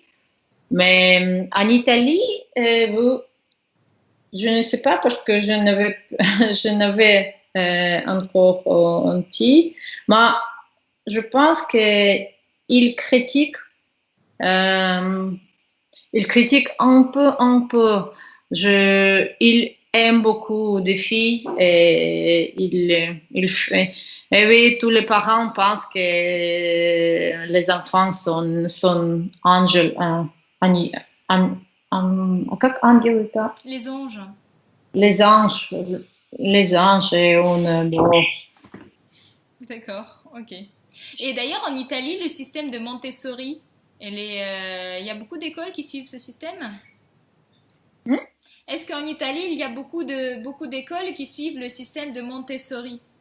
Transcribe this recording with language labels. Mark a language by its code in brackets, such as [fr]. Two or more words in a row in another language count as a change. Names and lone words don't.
[fr] Mais en Italie, je ne sais pas parce que je n'avais encore un petit, mais je pense que il critique, euh, il critique un peu. Il aime beaucoup des filles et il fait. Et oui, tous les parents pensent que les enfants sont angels, [ru] ани- ан- как ангелы, это? [fr] Les anges. Les anges, les anges et bon, D'accord, ok. Et d'ailleurs, en Italie, le système de Montessori, il y a beaucoup d'écoles qui suivent ce système? Hmm? Est-ce qu'en Italie, il y a beaucoup d'écoles qui suivent le système de Montessori?